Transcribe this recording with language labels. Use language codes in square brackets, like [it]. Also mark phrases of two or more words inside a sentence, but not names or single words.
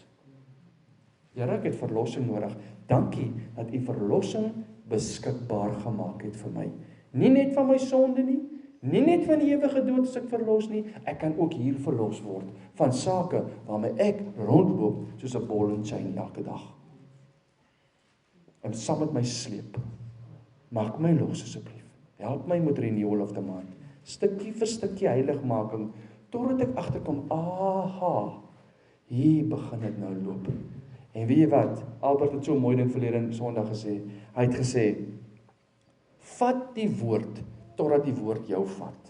[af] Here, ek het verlossing nodig. Dankie dat U verlossing beskikbaar gemaak het vir my. Nie net van my sonde nie, nie net van die ewige dood as ek verlos nie, ek kan ook hier verlos word van sake waarmee ek rondloop soos 'n [en] ball and chain [af] elke dag. En saam met my sleep. Maak my los asseblief. Help my met [en] renewal of the mind. [af] Stukkie vir stukkie heiligmaking totdat ek agterkom, aha, hier begin dit nou loop. En weet jy wat? Albert het so mooi ding verlede Sondag gesê. Hy het gesê, vat die woord totdat die woord jou vat.